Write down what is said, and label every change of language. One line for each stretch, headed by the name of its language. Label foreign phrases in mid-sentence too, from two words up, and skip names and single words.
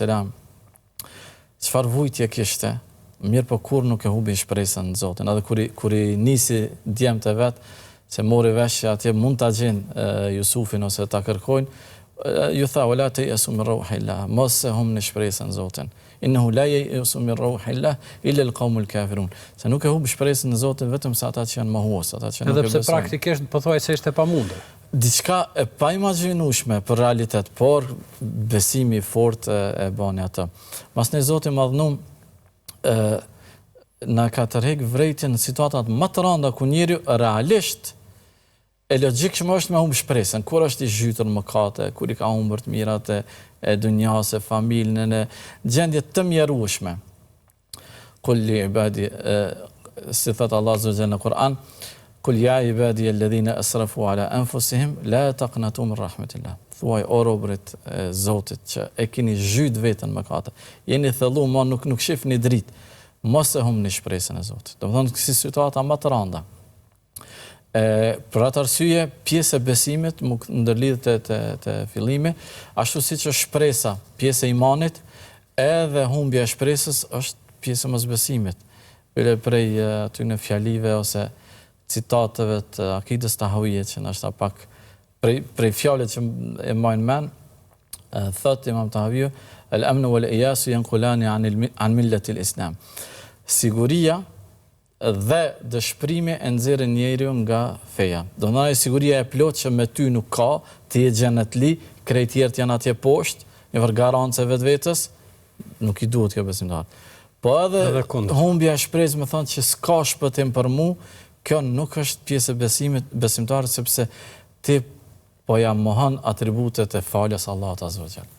Albanian: Çfarë vujtje kishte, mirë po kur nuk e hubi shpresën në Zotin. Edhe kur i nisi djemtë e vet, se mori vesh që atje mund ta gjejnë Jusufin ose ta kërkojnë, ju tha
Arabic: ولا تيأسوا من روح الله,
Albanian: mos e humni shpresën në Zotin.
Arabic: إنه لا ييأس من روح الله إلا القوم الكافرون.
Albanian: Se nuk e humb shpresën në Zotin vetëm sa ata që janë mohues, ata që nuk e besojnë. Edhe pse praktikisht pothuajse ishte pamundur. Diçka e paimagjinueshme për realitet, por besimi i fortë e bani atë. Masnë Zoti madhnum na ka tërheq vrejtjen në situatat më të rënda ku njeriu realisht e logjikshëm është me humb shpresën, kur është i zhytur në mëkate, kur i ka humbur të mirat e dunjas, e familjen, në gjendje të mjerueshme.
Arabic: قل لعبادي,
Albanian: si thot Allah
Arabic: عز وجل
Albanian: në Kur'an,
Arabic: قل يا عبادي الذين أسرفوا على أنفسهم لا تقنطوا من رحمة الله.
Albanian: Thuaj o robërit e Zotit që e keni zhyt veten në mëkate. Jeni thellu, ma nuk shihni dritë. Mos e humni shpresën e Zotit. Domethënë kësi situata më të rënda. Për atë arsye, pjesë e besimit ndërlidhet te fillimi, ashtu siç është shpresa, pjesë e imanit, edhe humbja e shpresës është pjesë e mosbesimit. Prej aty në fjalive ose citateve të akidës tahawije që ndoshta pak prej fjalëve që e mbajnë mend, thot Imam Tahawiu,
Arabic: الأمن واليأس ينقلان عن ملة الإسلام.
Albanian: Siguria dhe dëshpërimi e nxjerrin njeriu nga feja. Do të thonë siguria e plot që me ty nuk ka, ti je xhenetli, krejt tjerët janë atje poshtë, një garancë vetvetës, nuk i duhet kjo besimtar. Po edhe humbja e shpresës, më thonë që s'ka shpëtim për mua, kjo nuk është pjesë e besimit besimtarit sepse ti po ja mohon atributet e falës Allahut
Arabic: عز وجل.